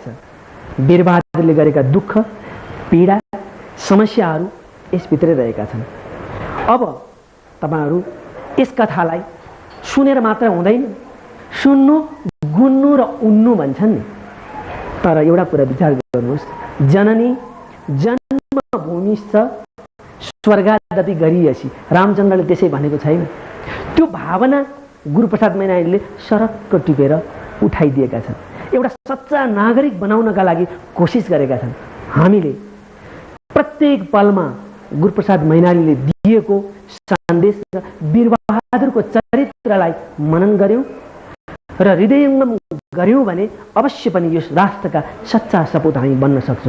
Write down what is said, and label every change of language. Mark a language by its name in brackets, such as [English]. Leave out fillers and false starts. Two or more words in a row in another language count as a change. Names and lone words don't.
[Nepali] वीरबहादुरले गरेका दुःख, पीडा, समस्याहरू यसभित्रै रहेका छन्। अब तपाईँहरू यस कथालाई सुनेर मात्र हुँदैन, सुन्नु, गुन्नु र उन्नु भन्छन् नि। तर एउटा कुरा विचार गर्नुहोस्, [Sanskrit] जननी जन्मभूमिश्च स्वर्गादपि गरीयसी, [Nepali] रामचन्द्रले त्यसै भनेको छैन? त्यो भावना गुरुप्रसाद मैनालीले सरक्क टिपेर उठाइदिएका छन्। एउटा सच्चा नागरिक बनाउनका लागि कोसिस गरेका छन्। हामीले प्रत्येक पलमा गुरुप्रसाद मैनालीले दिएको सन्देश र वीरबहादुरको चरित्रलाई मनन गर्यौं र हृदयङ्गम गर्यौं भने अवश्य पनि यस राष्ट्रका सच्चा सपूत हामी बन्न सक्छौं।